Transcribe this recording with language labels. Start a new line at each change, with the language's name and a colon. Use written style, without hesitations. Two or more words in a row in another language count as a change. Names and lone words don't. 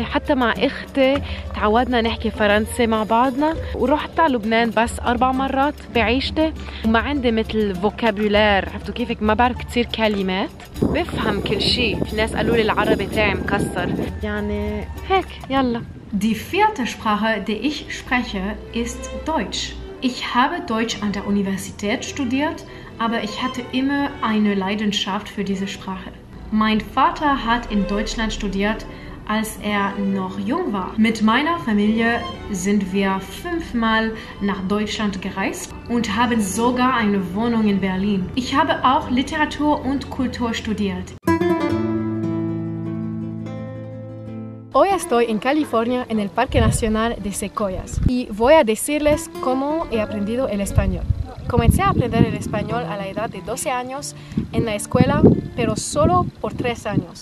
Arabic: حتى مع اختي تعودنا نحكي فرنسي مع بعضنا. ورحت على لبنان بس 4 مرات بعيشتي وما عندي مثل فوكابولير، عرفتوا كيفك ما بعرف كتير كلمات. بفهم كل شيء. في ناس قالوا لي العربي تاعي مكسر، يعني هيك يلا.
German: Die 4. Sprache, die ich spreche, ist Deutsch. Ich habe Deutsch an der Universität studiert, aber ich hatte immer eine Leidenschaft für diese Sprache. Mein Vater hat in Deutschland studiert, als er noch jung war. Mit meiner Familie sind wir 5-mal nach Deutschland gereist und haben sogar eine Wohnung in Berlin. Ich habe auch Literatur und Kultur studiert.
Spanish: Hoy estoy en California en el Parque Nacional de Sequoias y voy a decirles cómo he aprendido el español. Comencé a aprender el español a la edad de 12 años en la escuela, pero solo por 3 años.